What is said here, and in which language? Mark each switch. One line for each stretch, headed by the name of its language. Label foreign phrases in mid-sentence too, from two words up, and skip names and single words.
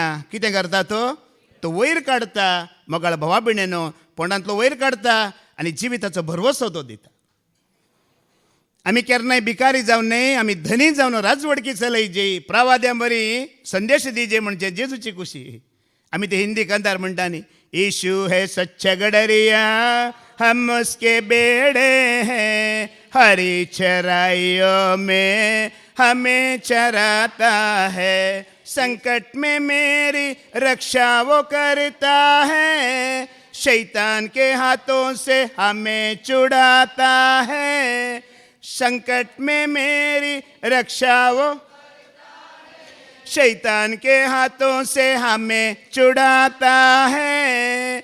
Konkani: कितें करता तो वयर काडटा. मोगाळ भावा भयणीनो, पोंडांतलो वयर काडता आनी जिविताचो भरवसो तो दिता. आमी केन्नाय भिकारी जावन न्हय, आमी धनी जावन राजवडकी चलयची, प्रावाद्यां बरी संदेश दिजे म्हणजे जेजूची खुशी. आमी ते हिंदी कंदार म्हणटा न्ही,
Hindi: यीशु है सच्चा गडरिया हम उसके बेड़े हैं, हरी चराइयों में हमें चराता है, संकट में मेरी रक्षा वो करता है, शैतान के हाथों से हमें छुड़ाता है, संकट में मेरी रक्षा वो शैतान के हाथों से हमें छुड़ाता है.